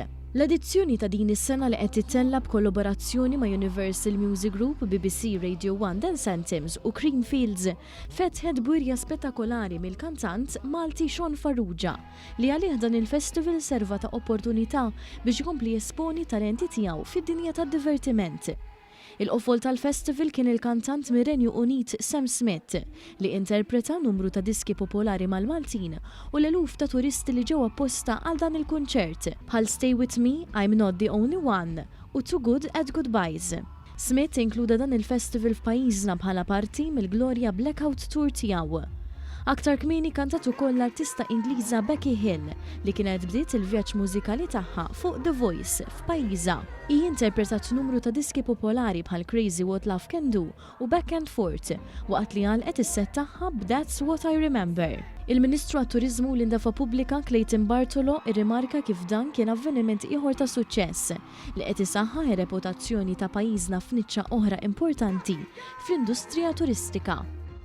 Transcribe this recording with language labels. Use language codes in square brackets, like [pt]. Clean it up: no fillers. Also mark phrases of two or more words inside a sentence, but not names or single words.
[mt] L-edizzjoni ta' din is-sena li qed titella b'kollaborazzjoni ma' Universal Music Group, BBC Radio 1 Dance Anthems u Creamfields fetħet bwirja spettakolari mill-kantant Malti Shaun Farrugia li għalih dan il-festival serva ta' opportunità biex ikompli jesponi talenti tiegħu fid-dinja tad-divertiment. Il-qofol tal-festival kien il-kantant mir-Renju Unit Sam Smith li interpreta numru ta' diski popolari mal-Maltin u l-eluf ta' turisti li ġew apposta għal dan il-kunċert bħal Stay With Me, I'm Not The Only One u Too Good at Goodbyes. Smith inkluda dan il-festival f'pajjiżna bħala parti mill-Gloria Blackout Tour tiegħu. Aktar kmieni kantat ukoll l-artista Ingliża Becky Hill li kienet bdiet il-vjaġġ mużikali tagħha fuq The Voice f'pajjiżha. Hi interpretat numru ta' diski popolari bħal Crazy What Love Can Do u Back and Forth waqt li għalqet is-set tagħha b'That's What I Remember. Il-Ministru għat-Turiżmu u l-Indafa Pubblika Clayton Bartolo irrimarka kif dan kien avveniment ieħor ta' suċċess li qed isaħħaħ ir-reputazzjoni ta' pajjiżna f'niċċa oħra importanti fl-industrija turistika.